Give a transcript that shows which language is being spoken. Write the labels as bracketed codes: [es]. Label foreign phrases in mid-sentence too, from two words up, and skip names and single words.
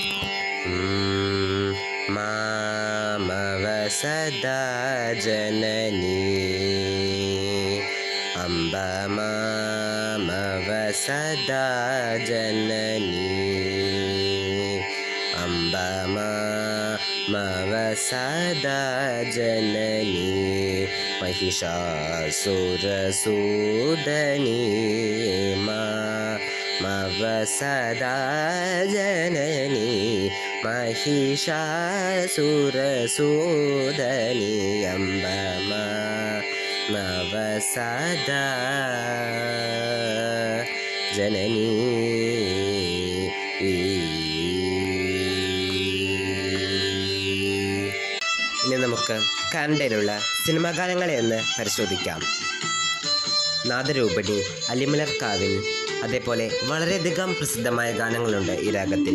[sa] മാമവസദാ ജനനി അംബ മാമവസദാ ജനനി അംബ മാമവസദാ ജനനി महिषासुरसूदनी मामवसदा जननी महिषासुरसूदनी अम्ब मामवसदा जननी. [ml] ഇനി നമുക്ക് കന്നഡയിലുള്ള സിനിമാ ഗാനങ്ങളെ ഒന്ന് പരിശോധിക്കാം. നാദരൂപിണി, അല്ലിമലർക്കാവിൽ, അതേപോലെ വളരെയധികം പ്രസിദ്ധമായ ഗാനങ്ങളുണ്ട് ഈ രാഗത്തിൽ.